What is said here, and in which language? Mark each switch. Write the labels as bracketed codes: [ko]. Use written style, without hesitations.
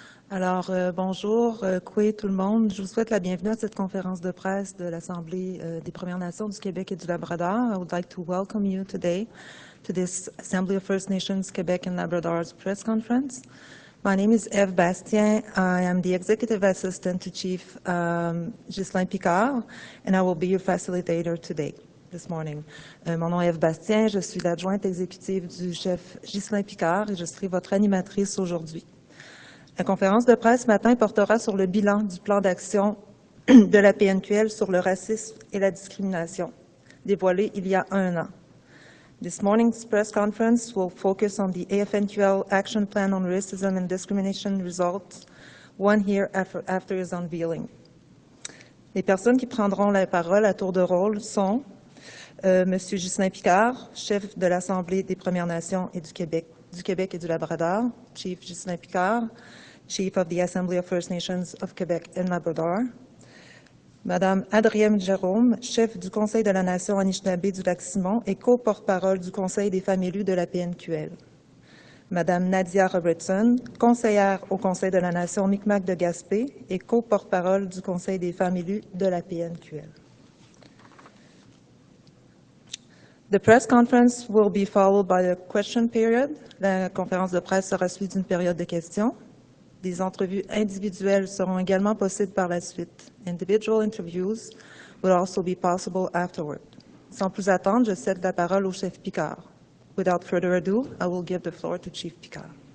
[fr] Alors, bonjour, Koué, tout le monde. Je vous souhaite la bienvenue à cette conférence de presse de l'Assemblée des Premières Nations du Québec et du Labrador. [en] I would like to welcome you today to this Assembly of First Nations Quebec and Labrador's press conference. My name is Eve Bastien. I am the Executive Assistant to Chief Ghislain Picard, and I will be your facilitator today. This morning. [fr] Mon nom est Eve Bastien, je suis l'adjointe exécutive du chef Ghislain Picard et je serai votre animatrice aujourd'hui. La conférence de presse ce matin portera sur le bilan du plan d'action de la PNQL sur le racisme et la discrimination, dévoilé il y a un an. [en] This morning's press conference will focus on the AFNQL Action Plan on Racism and Discrimination results 1 year after its unveiling. [fr] Les personnes qui prendront la parole à tour de rôle sont Monsieur Ghislain Picard, chef de l'Assemblée des Premières Nations et du Québec et du Labrador, [en] Chief Ghislain Picard, Chief of the Assembly of First Nations of Quebec and Labrador. [fr] Madame Adrienne Jérôme, chef du Conseil de la Nation Anishinaabe du Lac-Simon et co-porte-parole du Conseil des femmes élues de la PNQL. Madame Nadia Robertson, conseillère au Conseil de la Nation Micmac de Gaspé et co-porte-parole du Conseil des femmes élues de la PNQL. [en] The press conference will be followed by a question period. [fr] La conférence de presse sera suivie d'une période de questions. Des entrevues individuelles seront également possibles par la suite. [en] Individual interviews will also be possible afterward. [fr] Sans plus attendre, je cède la parole au chef Picard. [en] Without further ado, I will give the floor to Chief Picard.